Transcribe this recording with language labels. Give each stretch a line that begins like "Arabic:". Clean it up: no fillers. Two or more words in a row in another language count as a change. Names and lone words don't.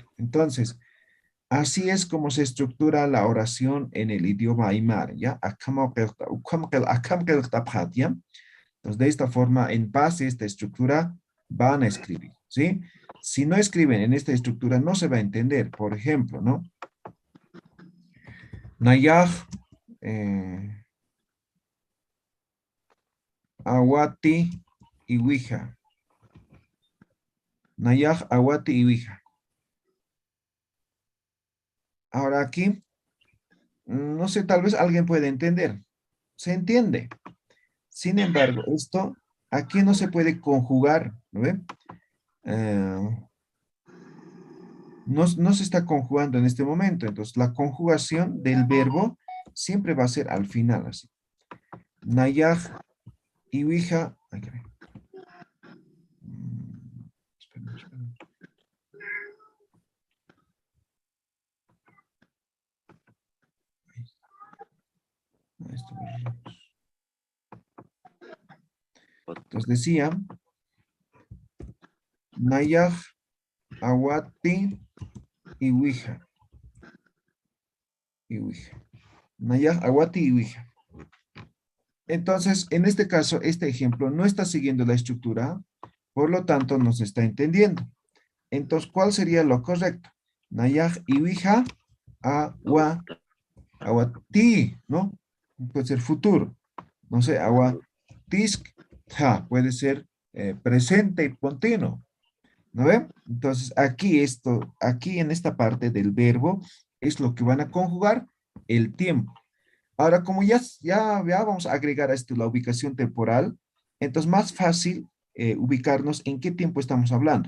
Spanish: Entonces, así es como se estructura la oración en el idioma aymara, ¿ya? Entonces, de esta forma, en base a esta estructura, van a escribir, ¿sí? Si no escriben en esta estructura, no se va a entender. Por ejemplo, ¿no?
Aymara: Nayaj, awati iwija. Nayaj awati iwija.
Spanish: Ahora aquí, no sé, tal vez alguien puede entender. Se entiende. Sin embargo, esto aquí no se puede conjugar, ¿no ve? No se está conjugando en este momento. Entonces, la conjugación del verbo siempre va a ser al final, así.
Aymara: Nayaj iwija.
Spanish: Ay, caray. Esperen. Entonces decía,
Aymara: Nayaj awati iwija. Nayaj awati iwija.
Spanish: Entonces, en este caso, este ejemplo no está siguiendo la estructura, por lo tanto, no se está entendiendo. Entonces, ¿cuál sería lo correcto?
Aymara: Nayaj iwija awati,
Spanish: ¿no? Puede ser futuro. No sé, awatisk puede ser presente y continuo. ¿No ven? Entonces, aquí en esta parte del verbo, es lo que van a conjugar el tiempo. Ahora, como ya vamos a agregar a esto la ubicación temporal, entonces más fácil ubicarnos en qué tiempo estamos hablando.